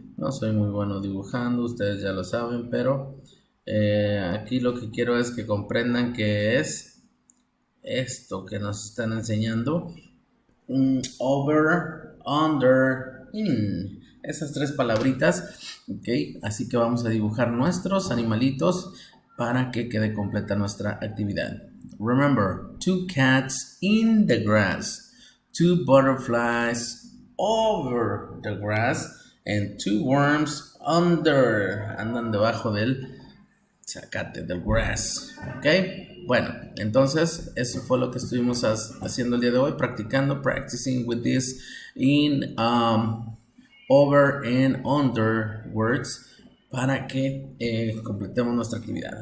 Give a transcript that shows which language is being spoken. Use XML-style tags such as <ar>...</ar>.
<es>No soy muy bueno dibujando, ustedes ya lo saben, pero aquí lo que quiero es que comprendan que es esto que nos están enseñando.</es> <en>Over, under, in.</en> <es>Esas tres palabritas, ok. Así que vamos a dibujar nuestros animalitos para que quede completa nuestra actividad.</es> <en>Remember, two cats in the grass, two butterflies over the grass, and two worms under.</en> <es>Andan debajo del zacate, del grass, ok. Bueno, entonces eso fue lo que estuvimos haciendo el día de hoy, practicando,</es> <en>practicing with this in over and under words</en> <es>para que completemos nuestra actividad.</es>